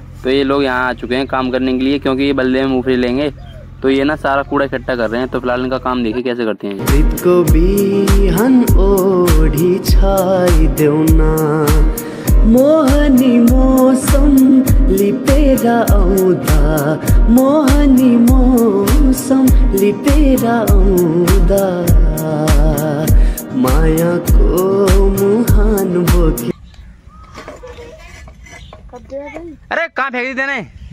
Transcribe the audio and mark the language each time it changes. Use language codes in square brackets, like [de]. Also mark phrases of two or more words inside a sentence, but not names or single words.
[hi] तो ये लोग यहाँ आ चुके हैं काम करने के लिए, क्योंकि ये बल्ले में मूंगफली लेंगे। तो ये ना सारा कूड़ा इकट्ठा कर रहे हैं। तो फिलहाल इनका काम देखिए कैसे करते हैं। [ne] मोहनी मौसम लिपेरा आउँदा, मोहनी मौसम लिपेरा आउँदा, माया को मुहान बोकी। [hi] अरे कहाँ फेंक दी तेने?